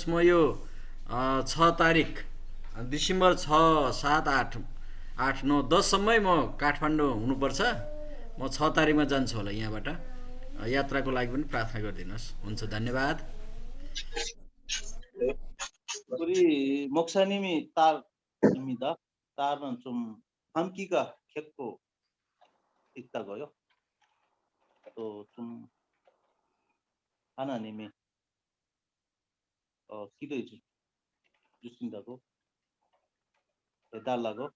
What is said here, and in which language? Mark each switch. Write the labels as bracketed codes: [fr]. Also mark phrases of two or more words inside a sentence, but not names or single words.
[ne] म यो 6 तारिक डिसेम्बर 6, 7, 8, 9, 10 सम्मै म काठमाडौँ हुनुपर्छ। म 6 तारिकमा जान्छु होला यहाँबाट। यात्राको लागि पनि प्रार्थना गरिदिनुहोस्। हुन्छ, धन्यवाद। [ko] 우리 우리 목사님이 딸입니다. 딸은 좀 감기가 겪고 있다고요. 또 좀 하나님이 기도해 주신다고 해달라고.